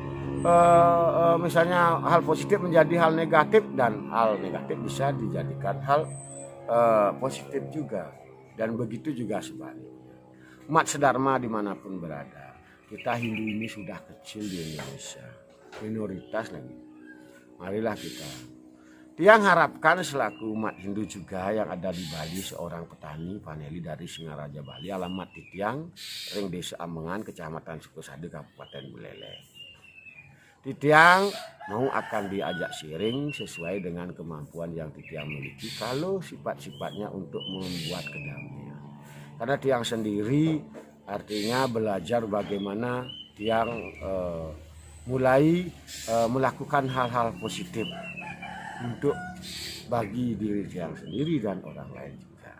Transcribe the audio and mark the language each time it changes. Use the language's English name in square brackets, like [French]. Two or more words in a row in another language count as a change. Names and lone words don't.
[Indonesian] misalnya hal positif menjadi hal negatif, dan hal negatif bisa dijadikan hal positif juga, dan begitu juga sebaliknya. Umat sedharma dimanapun berada, kita Hindu ini sudah kecil di Indonesia, minoritas lagi. Marilah kita, Tiang harapkan selaku umat Hindu juga yang ada di Bali, seorang petani Paneli dari Singaraja Bali, alamat di Tiang, ring Desa Amengan, Kecamatan Sukosade, Kabupaten Buleleng. Titiang mau akan diajak sharing sesuai dengan kemampuan yang Titiang miliki kalau sifat-sifatnya untuk membuat kedamaian. Karena Tiang sendiri artinya belajar bagaimana Tiang mulai melakukan hal-hal positif untuk bagi diri Tiang sendiri dan orang lain juga.